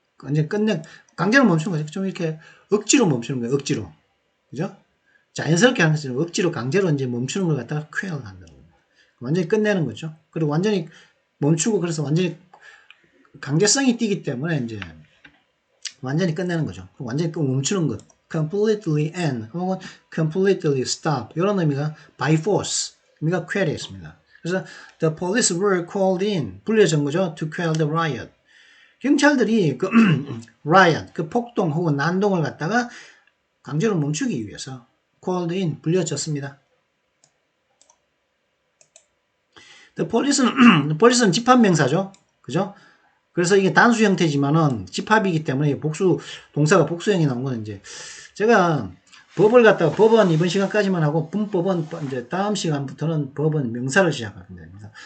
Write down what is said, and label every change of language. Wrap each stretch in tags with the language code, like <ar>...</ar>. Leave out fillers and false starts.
<ko>이제 강제로 멈추는 거죠. 좀 이렇게 억지로 멈추는 거예요. 억지로. 그죠? 자연스럽게 하는 것처럼 억지로 강제로 이제 멈추는 걸 갖다가 quail 한다는 거예요. 완전히 끝내는 거죠. 그리고 완전히 멈추고 그래서 완전히 강제성이 뛰기 때문에 이제 완전히 끝내는 거죠. 완전히 멈추는 것.</ko> <en>completely end 혹은 completely stop 이런 의미가 by force 의미가 quail에 있습니다. 그래서 the police were called in 불려진 거죠. to quell the riot.</en> <ko>경찰들이 그 riot 그 폭동 혹은 난동을 갖다가 강제로 멈추기 위해서 called in 불려졌습니다. the police는 집합명사죠. 그죠? 그래서 이게 단수 형태지만은 집합이기 때문에 동사가 복수형이 나온 건 이제 제가 법은 이번 시간까지만 하고 문법은 이제 다음 시간부터는 법은 명사를 시작할 겁니다.</ko>